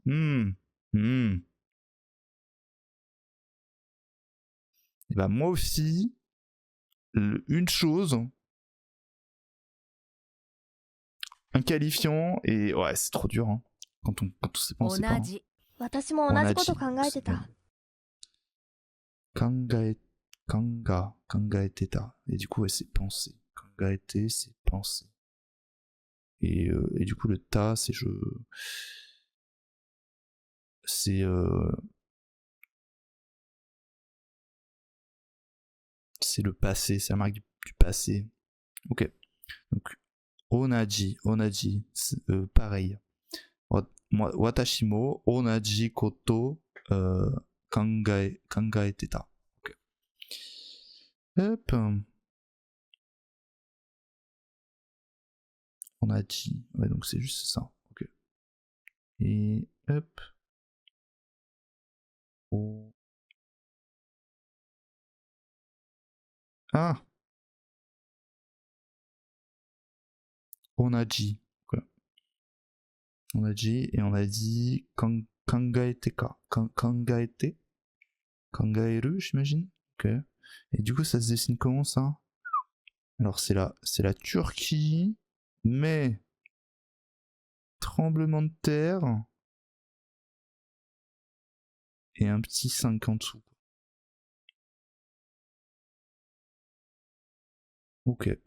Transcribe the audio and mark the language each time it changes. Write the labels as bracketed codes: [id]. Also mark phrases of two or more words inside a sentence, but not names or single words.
[fr] Et bah moi aussi, une chose, un qualifiant, et ouais c'est trop dur hein. Quand on sait pas, on [ja] 同 [fr] sait pas. Hein. [ja] じ私も同じこと考えてた。 [fr] Kangaeteta. Et du coup ouais, c'est penser. Kangaete c'est penser. Et du coup le ta c'est je... C'est c'est le passé, c'est la marque du passé. Ok. Donc onaji, pareil. Watashimo, [ja] 同じこと、考えてた. Ok. [fr] Hop. Onaji. Ouais, donc c'est juste ça. Ok. Et hop. Oh. Ah. Onaji. Okay. Onaji et on a dit kangaeteka. [ja] 考えて。考える, [fr] j'imagine. Ok. Et du coup, ça se dessine comment ça? Alors c'est la Turquie, mais tremblement de terre et un petit 5 en dessous. Ok.